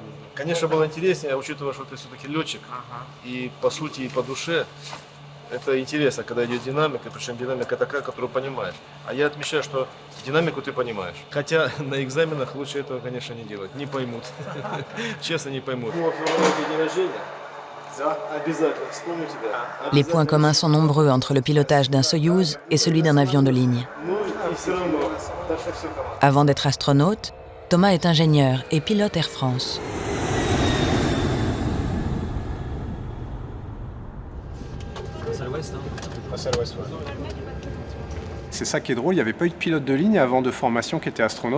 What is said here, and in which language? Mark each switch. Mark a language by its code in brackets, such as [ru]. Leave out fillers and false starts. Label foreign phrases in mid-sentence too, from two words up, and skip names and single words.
[ru] Конечно, было интереснее, учитывая, что ты все-таки летчик. И по сути, и по душе. Это интересно, когда идет динамика, причем динамика такая, которую понимаешь. А я отмечаю, что динамику ты понимаешь. Хотя на экзаменах лучше этого, конечно, не делать. Не поймут. Честно, не поймут. [fr] Les points communs sont nombreux entre le pilotage d'un Soyouz et celui d'un avion de ligne. Avant d'être astronaute, Thomas est ingénieur et pilote Air France. C'est ça qui est drôle, il n'y avait pas eu de pilote de ligne avant de formation qui était astronaute.